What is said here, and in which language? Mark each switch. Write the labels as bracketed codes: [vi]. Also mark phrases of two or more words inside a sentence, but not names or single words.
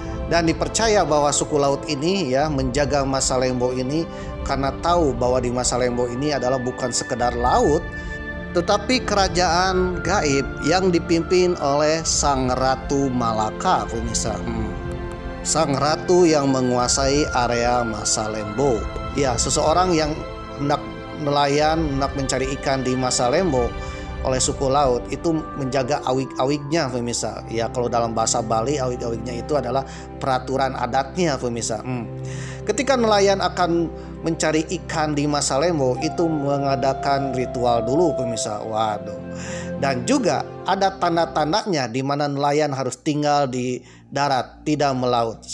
[id] Dan dipercaya bahwa suku laut ini ya menjaga Masalembo ini karena tahu bahwa di Masalembo ini adalah bukan sekedar laut, tetapi kerajaan gaib yang dipimpin oleh Sang Ratu Malaka, pemirsa. Sang Ratu yang menguasai area Masalembo. Ya, seseorang yang hendak nelayan, hendak mencari ikan di Masalembo oleh suku laut itu menjaga awik-awiknya, pemirsa. Ya, kalau dalam bahasa Bali awik-awiknya itu adalah peraturan adatnya, pemirsa. Ketika nelayan akan mencari ikan di Masalembo itu mengadakan ritual dulu, pemirsa. Waduh. Dan juga ada tanda-tandanya di mana nelayan harus tinggal di darat, tidak melaut.